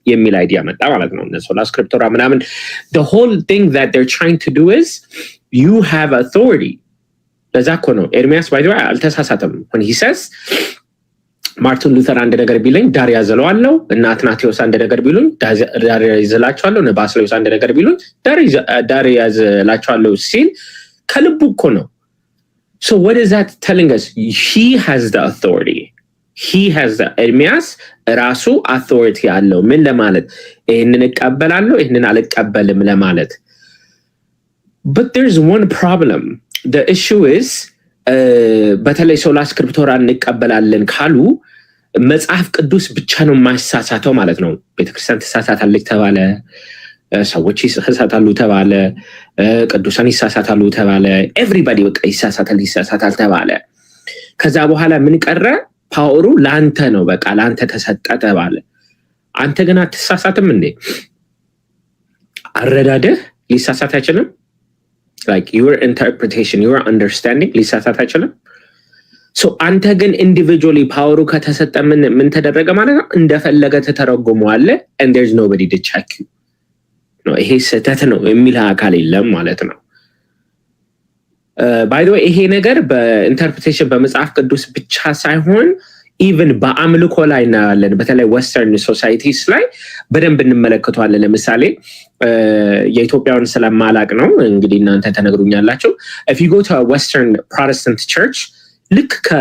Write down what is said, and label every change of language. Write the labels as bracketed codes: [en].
[am] Yemil idea meta ማለት ነው እነሱ ስክሪፕቶራ ምናምን. [en] The whole thing that they're trying to do is you have authority. [am] ለዛ እኮ ነው ኤርሚያስ [en] by the way [am] አልተሳሳተም [en] when he says [am] ማርቲን ሉተር አንድ ነገር ቢለኝ ዳር ያዘለዋለሁ እና አትናቴዎስ አንድ ነገር ቢሉኝ ዳር ያዘላቸዋለሁ እና ባስሌዎስ አንድ ነገር ቢሉኝ ዳር ያዘላቸዋለሁ ሲል ከልቡ እኮ ነው. [en] So what is that telling us? He has the authority. He has the [am] ኤርሚያስ ራሱ authority አለው ምን ለማለት ይሄንን እቀበላለሁ ይሄንን አልቀበልም ለማለት. [en] But there's one problem. The issue is [am] በተለይ ሶላ ስክሪፕቶራ እንቀበላለን ካሉ መጽሐፍ ቅዱስ ብቻ ነው ማይሳሳተው ማለት ነው። ቤተክርስቲያን ተሳሳታለች ተባለ፣ ሰዎች ይሳሳታሉ ተባለ፣ ቅዱሳን ይሳሳታሉ ተባለ፣ ኤቭሪባዲ በቃ ይሳሳታል ተባለ። ከዛ በኋላ ምን ቀረ? ፓወሩ ላንተ ነው በቃ ላንተ ተሰጠ ተባለ። አንተ ግን አትሳሳትም እንዴ? አረዳድህ ሊሳሳት አይችልም? [en] Like your interpretation, your understanding [am] ሊሳሳት አይችልም? So አንተ ግን [en] individually power [am] ከተሰጠ ምን ተደረገ ማለት ነው? እንደፈለገ ተተረጎመዋለህ [en] and there's nobody to check you. [am] ነው ይሄ ስህተት ነው የሚል አካል የለም ማለት ነው። [en] by the way [am] ይሄ ነገር በኢንተርፕሬቴሽን በመጽሐፍ ቅዱስ ብቻ ሳይሆን ኢቭን በአምልኮ ላይ እናያለን። በተለይ ዌስተርን ሶሳይቲስ ላይ በደንብ እንመለከተዋለን። ለምሳሌ የኢትዮጵያውን ስለማላቅ ነው እንግዲህ እናንተ ተነግሩኛላችሁ። [en] if you go to a western protestant church [am] ልክ